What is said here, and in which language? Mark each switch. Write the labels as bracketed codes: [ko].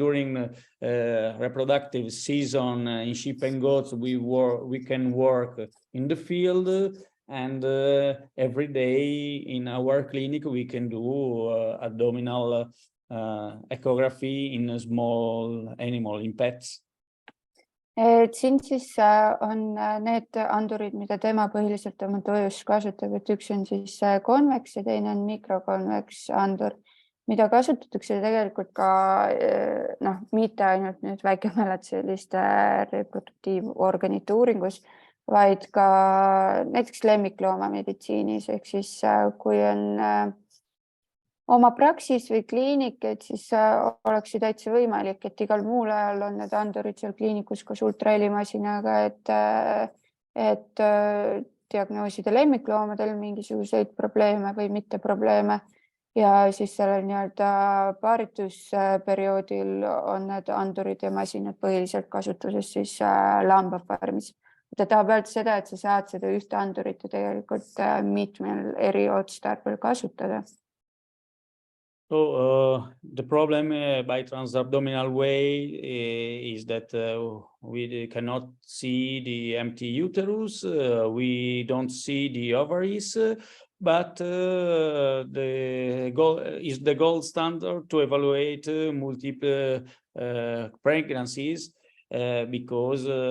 [en] During reproductive season in sheep and goats, we can work in the field, and every day in our clinic we can do abdominal echography in a small animal, in pets. [et] Et siin siis on need andurid, mida tema põhiliselt oma töös kasutab, et üks on siis konveks ja teine on mikrokonveks andur, mida kasutatakse tegelikult ka mitte ainult nüüd väikemäletsejaliste reproduktiivorganite uuringus, vaid ka näiteks lemmikloomameditsiinis, ehk siis kui on oma praksis või kliinik, et siis oleks ju täitsa võimalik, et igal muul ajal on need andurid seal kliinikus koos ultrahelimasinaga, et diagnoosida lemmikloomadel mingisuguseid probleeme või mitte probleeme. Ja siis sellel nii-öelda paaritusperioodil on need andurid ja masinad põhiliselt kasutuses siis lambafarmis. Ta tahab öelda seda, et sa saad seda ühte andurit ja tegelikult mitmel eri otstarbel kasutada. [en] So the problem by transabdominal way is that we cannot see the empty uterus, we don't see the ovaries, but the gold standard to evaluate multiple pregnancies, because